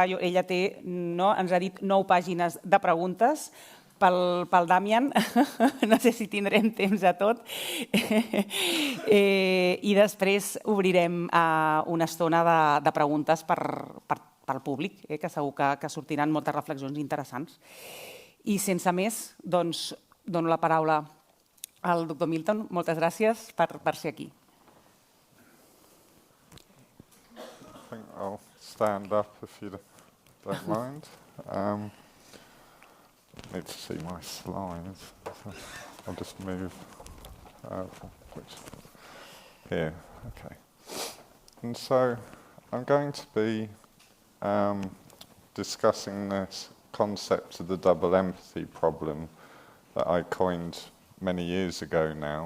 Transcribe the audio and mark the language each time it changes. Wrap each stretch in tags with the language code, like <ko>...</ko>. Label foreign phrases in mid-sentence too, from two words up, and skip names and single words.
<ca>Ella ens ha dit 9 pàgines de preguntes pel Damian, no sé si tindrem temps a tot, i després obrirem una estona de preguntes pel públic, que segur que sortiran moltes reflexions interessants. I sense més, doncs, dono la paraula al doctor Milton. Moltes gràcies per ser aquí.</ca> <en>I think I'll stand up if you don't mind. Need to see my slides. So I'll just move here. Okay. And so I'm going to be discussing this concept of the double empathy problem that I coined many years ago now.</en>